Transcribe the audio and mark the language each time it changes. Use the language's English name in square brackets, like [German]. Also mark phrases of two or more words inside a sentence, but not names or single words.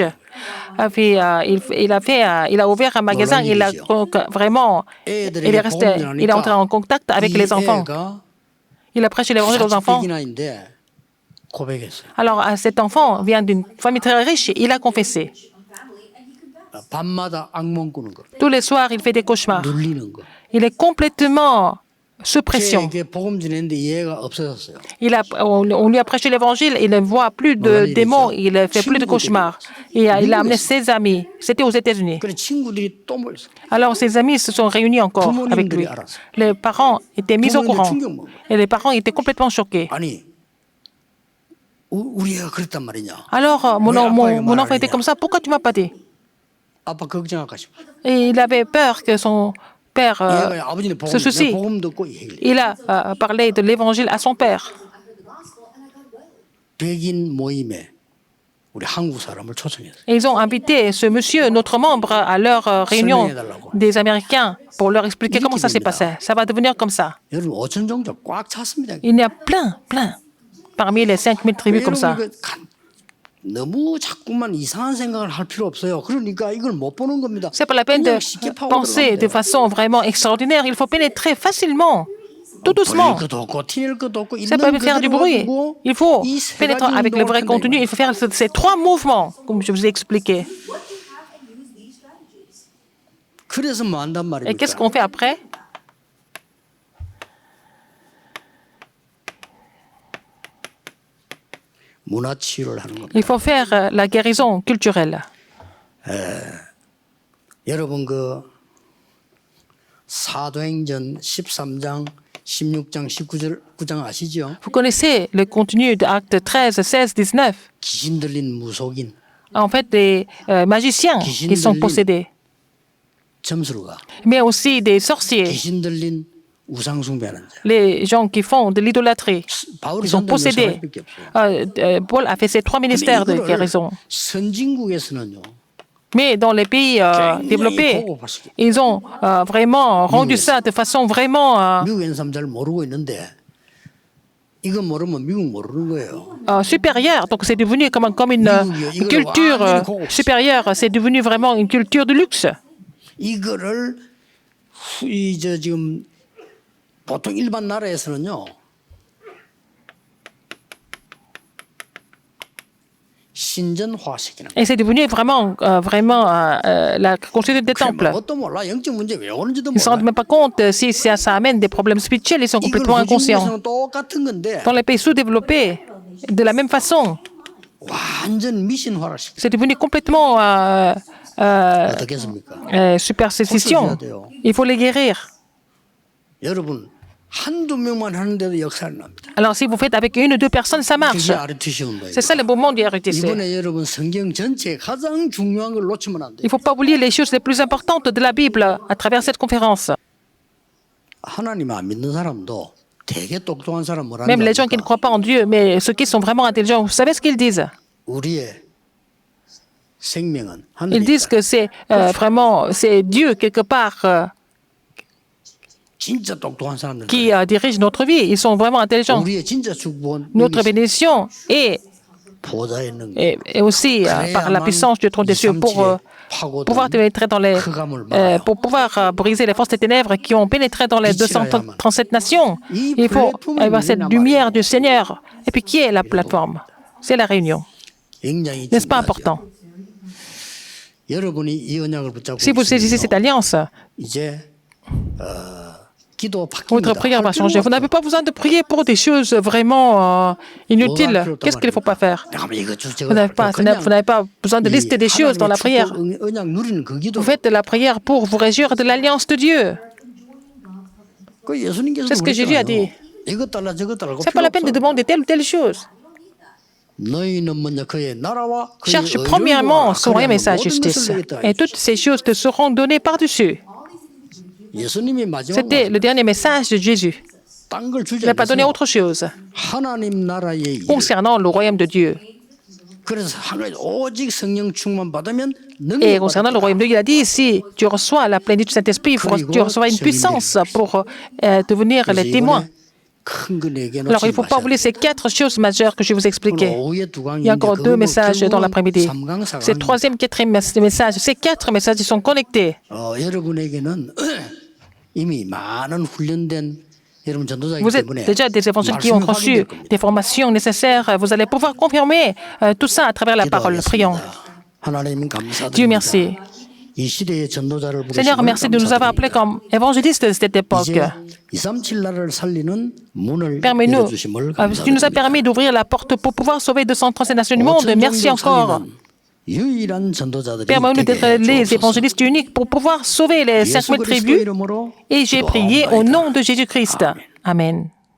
[French] Et puis, il a ouvert un magasin. Il a vraiment, il est entré en contact avec les enfants. Il a prêché l'évangile aux enfants. [Korean] 사직백이나인데 고백했어요. [French] Alors, cet enfant vient d'une famille très riche. Il a confessé. [Korean] 밤마다 악몽 꾸는 거, [French] Tous les soirs, il fait des cauchemars. [Korean] 눌리는 거. [French] Il est complètement sous pression. [Korean] 이게 복음 전했는데 이해가 없어졌어요. [French] On lui a prêché l'évangile, il ne voit plus de démons, il ne fait plus de cauchemars. Et il a amené ses amis. C'était aux États-Unis. [Korean] 그래 친구들이 또 모였어요. [French] Alors ses amis se sont réunis encore avec lui. Les parents étaient mis au courant. Et les parents étaient complètement choqués. [Korean] 아니 우리 애가 그랬단 말이냐. [French] Alors mon enfant était comme ça, pourquoi tu m'as pas dit? [Korean] 아빠 걱정할까 싶어. [French] Et il avait peur que son père [Korean] 얘가 아버지는 복음, [French] se soucie. [Korean] 복음 듣고 얘기해. [French] Il a parlé de l'évangile à son père. [Korean] 백인 모임에 우리 한국 사람을 초청했어요. [French] Et ils ont invité ce monsieur, notre membre, à leur réunion des Américains pour leur expliquer comment ça s'est passé. Ça va devenir comme ça. [Korean] 여러분 5천 종족 꽉 찼습니다. [French] Il y a plein, parmi les 5000 tribus comme ça. [Korean] 여러분, 너무 자꾸만 이상한 생각을 할 필요 없어요. 그러니까 이걸 못 보는 겁니다. [French] C'est pas la peine de [Korean] 그냥 쉽게 파고 [French] penser de [Korean] 들어가면 돼요. [French] façon vraiment extraordinaire. Il faut pénétrer facilement, tout doucement. [Korean] 버릴 것도 없고 티낼 것도 없고 [French] C'est pas [Korean] 있는 [French] faire du [Korean] 그대로 [French] bruit. [Korean] 가지고 [French] Il faut [Korean] 이 세 [French] pénétrer [Korean] 가지 [French] avec le vrai [Korean] 운동을 [French] contenu. [Korean] 한다 [French] Il faut faire ces trois mouvements, comme je vous ai expliqué. [Korean] 그래서 뭐 한단 [French] Et qu'est-ce [Korean] 말입니까? [French] qu'on fait après? [Korean] 문화 치유를 하는 겁니다. [French] Il faut faire la guérison culturelle. [Korean] 여러분 그 사도행전 13장 16장 19장 아시죠? [French] Vous connaissez le contenu de Actes 13, 16, 19. [Korean] 귀신 들린 무속인 [French] En fait, des magiciens qui sont possédés, [Korean] 점수가 [French] mais aussi des sorciers, [Korean] 귀신 들린 우상 숭배하는 자. [French] les gens qui font de l'idolâtrie. [Korean] 바울이 [French] Ils sont [Korean] 전도한 [French] possédés. [Korean] 사람밖에 없어요. [French] Paul a fait ces trois ministères de guérison. [Korean] 선진국에서는요. [French] Mais dans les pays développés, ils ont vraiment rendu ça de façon vraiment [Korean] 미국에 사람 잘 모르고 있는데 이거 모르면 미국 모르는 거예요. [French] supérieure. Donc c'est devenu comme une culture supérieure. C'est devenu vraiment une culture de luxe. [Korean] 이거를 지금 보통 일반 나라에서는요. 신전화시키는 거예요. [French] Et c'est devenu vraiment la construction des temples. [Korean] 뭣도 몰라. 영적 문제 왜 오는지도 [French] Ils ne se rendent [Korean] 몰라. [French] même pas compte si ça amène des problèmes spirituels. Ils sont [Korean] 이걸 [French] complètement inconscients. [Korean] 후진국에서는 똑같은 건데 [French] Dans les pays sous-développés, de la même façon, [Korean] 완전 미신화를 시켜. [French] c'est devenu complètement [Korean] 어떻겠습니까? [French] superstition. Il faut les guérir. [Korean] 여러분 한두 명만 하는데도 역사를 납니다. [French] Alors, si vous faites avec une ou deux personnes, ça marche. [Korean] 그게 RTC 운동이에요. [French] C'est ça le moment du RUTC. [Korean] 이번에 여러분 성경 전체에 가장 중요한 걸 놓치면 안 [French] Il [Korean] 돼요. [French] ne faut pas oublier les choses les plus importantes de la Bible à travers cette conférence. [Korean] 하나님 안 믿는 사람도 되게 똑똑한 사람 뭐라는 [French] Même les gens qui ne [Korean] 겁니까? [French] croient pas en Dieu, mais ceux qui sont vraiment intelligents, vous savez ce qu'ils disent? [Korean] 우리의 생명은 [French] Ils [Korean] 하늘이 [French] disent que c'est vraiment c'est Dieu quelque part [Korean] 진짜 똑똑한 사람들. [French] qui dirige notre vie. Ils sont vraiment intelligents. [Korean] 우리의 진짜 축복은 [French] Notre bénédiction est, [Korean] 보좌에 있는 거. [French] est aussi par la puissance du trône des cieux pour pouvoir pénétrer dans les, pour pouvoir briser les forces des ténèbres qui ont pénétré dans les 237 nations. Il faut avoir cette lumière du Seigneur. Et puis qui est la plateforme? C'est la réunion. [Korean] 굉장히 [French] N'est-ce pas [Korean] 중요하죠. [French] important? [Korean] 여러분이 이 언약을 붙잡고 [French] Si vous saisissez cette alliance, [Korean] 이제 기도 [French] votre [Korean] 바뀝니다. [French] prière va changer. Vous n'avez pas besoin de prier pour des choses vraiment inutiles. Qu'est-ce qu'il ne faut pas faire? Vous n'avez pas besoin de lister des choses dans la prière. [Korean] 언약 누리는 그 기도. [French] Vous faites de la prière pour vous réjouir de l'alliance de Dieu. [Korean] 그 예수님께서 [French] C'est ce que Jésus a dit. [Korean] 이것 달라 저것 달라. [French] Ce n'est pas la peine de demander telle ou telle chose. [Korean] 너희는 먼저 그의 나라와 그의 [French] Cherche [Korean] 의를 [French] premièrement [Korean] 구하라. [French] son royaume et sa [Korean] 모든 [French] justice. [Korean] 것을 내겠다. [French] Et toutes ces choses te seront données par-dessus. [Korean] 예수님이 마지막으로 [French] C'était le dernier message de Jésus. [Korean] 딴 걸 주지 [French] Il n'a pas donné [Korean] 않았어요. [French] autre chose [Korean] 하나님 나라의 일. [French] concernant le royaume de Dieu. [Korean] 그래서 한 가지 오직 성령 충만 받으면 [French] Et [Korean] 능력 [French] concernant le royaume de Dieu, il a dit, si tu reçois la plénitude du Saint-Esprit, tu recevras une puissance pour devenir les témoins. Alors, il ne faut pas oublier ces 4 choses majeures que je vais vous expliquer. Il y a encore 2 messages dans l'après-midi. Ces 3e, 4e messages, ces 4 messages, ils sont connectés. [Korean] 여러분에게는 이미 많은 훈련된 여러분 전도자이기 [French] Vous êtes [Korean] 때문에 [French] déjà des évangélistes qui ont reçu des formations nécessaires. Vous allez pouvoir confirmer tout ça à travers la parole. Prions. [Korean] 하나님 감사드립니다. [French] Dieu merci. [Korean] 이 시대의 전도자를 [French] Seigneur, merci de nous avoir appelés comme évangélistes de cette époque. [Korean] 이제 237 나라를 살리는 문을 [French] Permets-nous, [Korean] 열어주심을 [French] tu nous as [Korean] 감사드립니다. [French] permis d'ouvrir la porte pour pouvoir sauver 237 nations du monde. Merci encore. [Korean] 유일한 전도자들이 [French] Permets-nous [Korean] 되게 [French] d'être les [Korean] 해주옵소서. [French] évangélistes uniques pour pouvoir sauver les [Korean] 예수 [French] 5000 [Korean] 그리스도의 [French] tribus. [Korean] 이름으로 [French] Et j'ai prié au nom de Jésus-Christ. Amen.